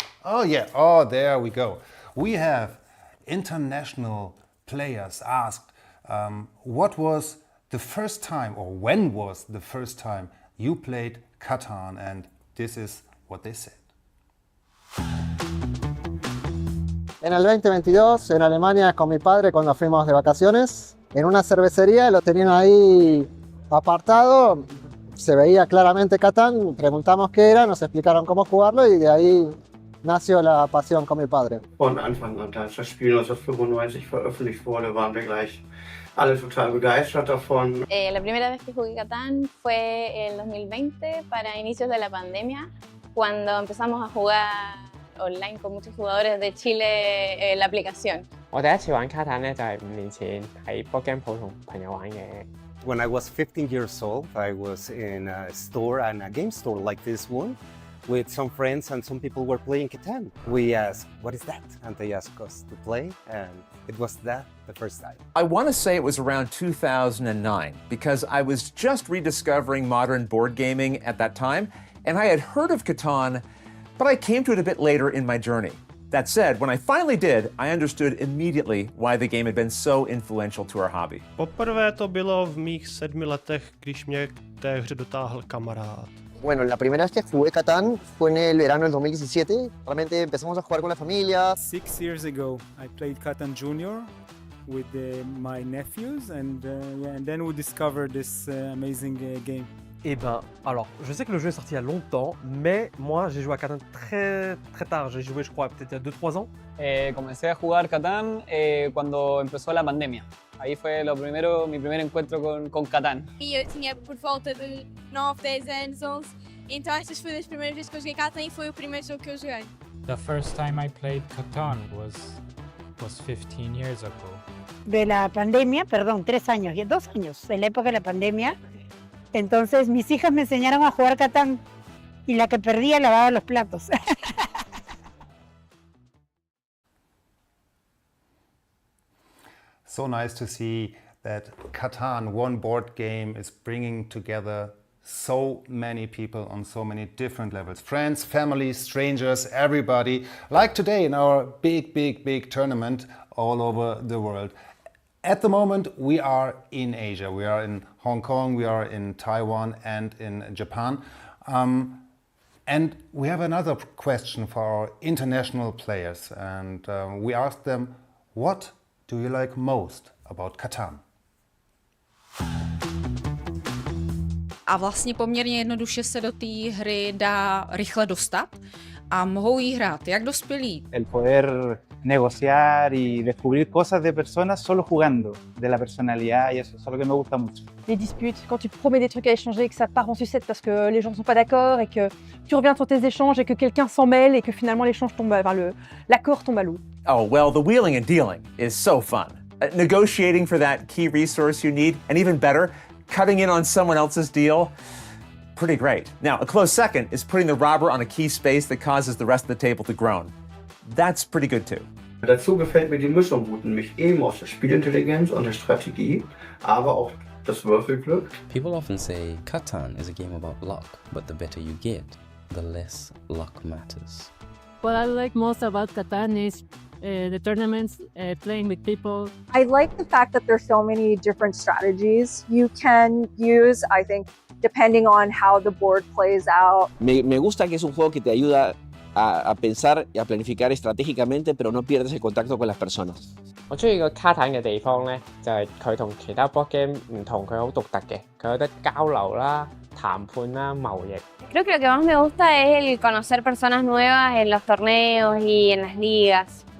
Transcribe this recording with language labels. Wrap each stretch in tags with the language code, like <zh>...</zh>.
<en>Oh yeah, there we go. We have international players asked what was the first time, or when was the first time you played CATAN, and this is what they said.</en> <es>En el 2022 en Alemania con mi padre cuando fuimos de vacaciones, en una cervecería lo tenían ahí apartado, se veía claramente CATAN, preguntamos qué era, nos explicaron cómo jugarlo y de ahí nació la pasión con mi padre.</es> <de>Von Anfang an, als das Spiel 1995 veröffentlicht wurde, waren wir gleich alle total begeistert davon.</de> <es>La primera vez que jugué CATAN fue en 2020, para inicios de la pandemia, cuando empezamos a jugar online con muchos jugadores de Chile en la aplicación.</es> <yue>我第一次玩 CATAN 咧，就係5年前喺 board game 鋪同朋友玩嘅。</yue> <en>When I was 15 years old, I was in a store, and a game store like this one, with some friends, and some people were playing CATAN. We asked, what is that? And they asked us to play, and it was that the first time. I want to say it was around 2009, because I was just rediscovering modern board gaming at that time, and I had heard of CATAN, but I came to it a bit later in my journey. That said, when I finally did, I understood immediately why the game had been so influential to our hobby.</en> <cs>Poprvé to bylo v mých 7 letech, když mě k té hře dotáhl kamarád.</cs> <es>Bueno, la primera vez que jugué CATAN fue en el verano del 2017. Realmente empezamos a jugar con la familia.</es> <en>6 years ago, I played CATAN Junior with my nephews, and then we discovered this amazing game.</en> <fr>Eh ben, alors, je sais que le jeu est sorti il y a longtemps, mais moi j'ai joué à CATAN très tard. J'ai joué, je crois, peut-être il y a 2-3 ans.</fr> <es>Comencé a jugar CATAN cuando empezó la pandemia. Ahí fue mi primer encuentro con CATAN.</es> <pt>Eu tinha por volta de 9, 10 anos, então estas foram as primeiras vezes que eu joguei CATAN e foi o primeiro jogo que eu joguei.</pt> <en>The first time I played CATAN was 15 years ago.</en> <es>De la pandemia, perdón, 2 años, en la época de la pandemia. Entonces mis hijas me enseñaron a jugar CATAN y la que perdía lavaba los platos.</es> <en>So nice to see that CATAN, one board game, is bringing together so many people on so many different levels. Friends, family, strangers, everybody. Like today in our big tournament all over the world. At the moment we are in Asia. We are in Hong Kong, we are in Taiwan and in Japan. And we have another question for our international players. And we asked them, what do you like most about Catan?</en> <cs>A vlastně poměrně jednoduše se do té hry dá rychle dostat a mohou jí hrát jak dospělí.</cs> <es>El poder negociar y descubrir cosas de personas solo jugando, de la personalidad y eso es algo que me gusta mucho.</es> <fr>Les disputes, quand tu promets des trucs à échanger et que ça part en sucette parce que les gens ne sont pas d'accord et que tu reviens sur tes échanges et que quelqu'un s'en mêle et que finalement l'échange tombe, l'accord tombe à l'eau.</fr> <en>Oh, well, the wheeling and dealing is so fun. Negotiating for that key resource you need, and even better, cutting in on someone else's deal, pretty great. Now, a close second is putting the robber on a key space that causes the rest of the table to groan. That's pretty good too.</en> <de>Dazu gefällt mir die Mischung gut, nämlich eben aus der Spielintelligenz und der Strategie, aber auch das Würfelglück.</de> <en>People often say Catan is a game about luck, but the better you get, the less luck matters. What I like most about Catan is the tournaments, playing with people. I like the fact that there's so many different strategies you can use, I think, depending on how the board plays out.</en> <es>Me gusta que es un juego que te ayuda a pensar y a planificar estratégicamente, pero no pierdes el contacto con las personas.</es> <yue>我中意個卡坦嘅地方咧，就係佢同其他 board game 唔同，佢好獨特嘅，佢有得交流啦、談判啦、貿易。</yue> <es>Creo que lo que más me gusta es el conocer personas nuevas en los torneos y en las ligas.</es>